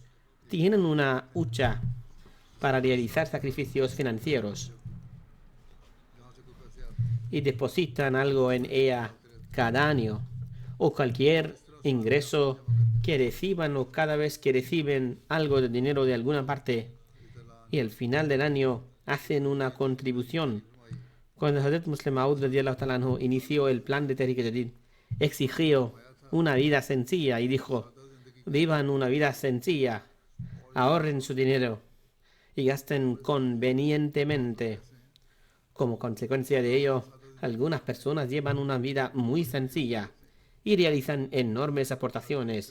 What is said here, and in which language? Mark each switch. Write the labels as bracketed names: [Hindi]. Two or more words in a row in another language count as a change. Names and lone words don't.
[Spanish] Tienen una hucha para realizar sacrificios financieros y depositan algo en ella cada año, o cualquier ingreso que reciban o cada vez que reciben algo de dinero de alguna parte, y al final del año hacen una contribución. Cuando Hazrat Muslim Maud [Arabic] رضي الله تعالى عنه [Spanish] inició el plan de Tariq Jadid, exigió una vida sencilla y dijo, vivan una vida sencilla, ahorren su dinero y gasten convenientemente. Como consecuencia de ello, algunas personas llevan una vida muy sencilla y realizan enormes aportaciones.